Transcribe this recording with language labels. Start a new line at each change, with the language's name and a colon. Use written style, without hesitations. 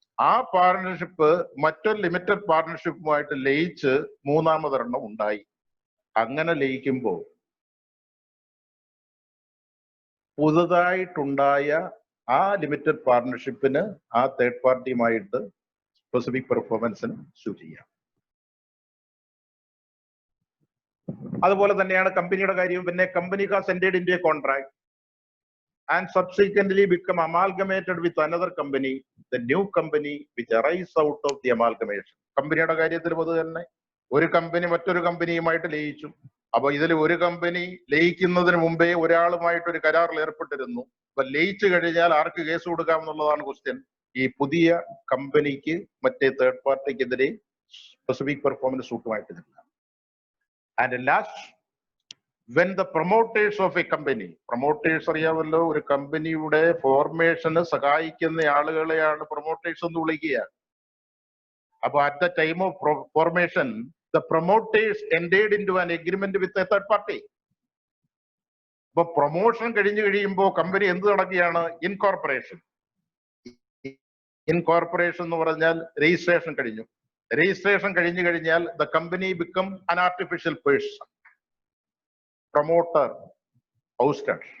Malayalam: ആ പാർട്ണർഷിപ്പ് മറ്റൊരു ലിമിറ്റഡ് പാർട്ണർഷിപ്പുമായിട്ട് ലയിച്ച് മൂന്നാമതൊരെണ്ണം ഉണ്ടായി. അങ്ങനെ ലയിക്കുമ്പോൾ പുതുതായിട്ടുണ്ടായ ആ ലിമിറ്റഡ് പാർട്ണർഷിപ്പിന് ആ തേർഡ് പാർട്ടിയുമായിട്ട് സ്പെസിഫിക് പെർഫോമൻസിന് സ്യൂ ചെയ്യാം. അതുപോലെ തന്നെയാണ് കമ്പനിയുടെ കാര്യം.
English: പിന്നെ company has entered into a contract and subsequently become amalgamated with another company, the new company which arises out of the amalgamation.
Malayalam: കമ്പനിയുടെ കാര്യത്തിലും അത് തന്നെ. ഒരു കമ്പനി മറ്റൊരു കമ്പനിയുമായിട്ട് ലയിച്ചു. അപ്പൊ ഇതിൽ ഒരു കമ്പനി ലയിക്കുന്നതിന് മുമ്പേ ഒരാളുമായിട്ട് ഒരു കരാറിൽ ഏർപ്പെട്ടിരുന്നു. അപ്പൊ ലയിച്ചു കഴിഞ്ഞാൽ ആർക്ക് കേസ് കൊടുക്കാം എന്നുള്ളതാണ് ക്വസ്റ്റ്യൻ. ഈ പുതിയ കമ്പനിക്ക് മറ്റേ തേർഡ് പാർട്ടിക്കെതിരെ സ്പെസിഫിക് പെർഫോമൻസ് സൂട്ടുമായിട്ട് നിൽക്കാം.
English: And last, when the promoters of a company,
Malayalam: promoters അറിയാമല്ലോ, ഒരു കമ്പനിയുടെ ഫോർമേഷന് സഹായിക്കുന്ന ആളുകളെയാണ് പ്രൊമോട്ടേഴ്സ് എന്ന് വിളിക്കുക.
English: അപ്പൊ at the time of formation, the promoters entered into an agreement with a third party.
Malayalam: അപ്പൊ പ്രൊമോഷൻ കഴിഞ്ഞു കഴിയുമ്പോൾ കമ്പനി എന്ത് നടക്കുകയാണ്? ഇൻകോർപ്പറേഷൻ. ഇൻകോർപ്പറേഷൻ എന്ന് പറഞ്ഞാൽ രജിസ്ട്രേഷൻ കഴിഞ്ഞു. രജിസ്ട്രേഷൻ കഴിഞ്ഞു കഴിഞ്ഞാൽ ദ കമ്പനി ബിക്കം അൻ ആർട്ടിഫിഷ്യൽ പേഴ്സൺ, പ്രൊമോട്ടർ, ഹൗസ്റ്റർ.